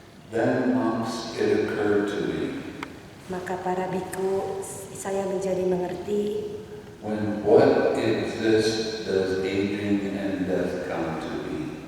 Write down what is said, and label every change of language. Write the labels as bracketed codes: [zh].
[en] Then, monks, it occurred to me, [id] Maka para biku, saya menjadi mengerti, [en] when what exists does aging and death come to be?